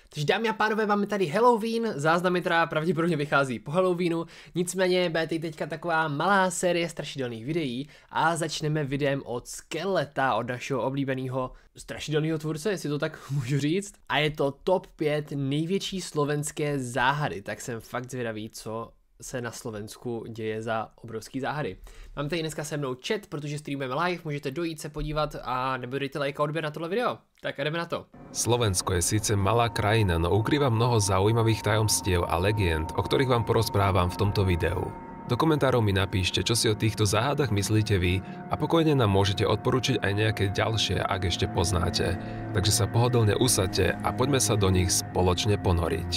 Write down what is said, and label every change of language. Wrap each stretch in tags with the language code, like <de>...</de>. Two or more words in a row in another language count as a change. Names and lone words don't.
<cs>Takže dámy a pánové, máme tady Halloween, záznamy teda pravděpodobně vychází po Halloweenu, nicméně bude tady teďka taková malá série strašidelných videí a začneme videem od Skeleta, od našeho oblíbeného strašidelného tvůrce, jestli to tak můžu říct. A je to top 5 největší slovenské záhady, tak jsem fakt zvědavý, co se na Slovensku děje za obrovský záhady. Mám tady dneska se mnou chat, protože streamujeme live, můžete dojít se podívat a nebudete like a odběr na tohle video. Tak jdeme na to.</cs> <sk>Slovensko je síce malá krajina, no ukrýva mnoho zaujímavých tajomstiev a legend, o ktorých vám porozprávam v tomto videu. Do komentárov mi napíšte, čo si o týchto záhadách myslíte vy a pokojne nám môžete odporučiť aj nejaké ďalšie, ak ešte poznáte. Takže sa pohodlne usaďte a poďme sa do nich spoločne ponoriť.</sk>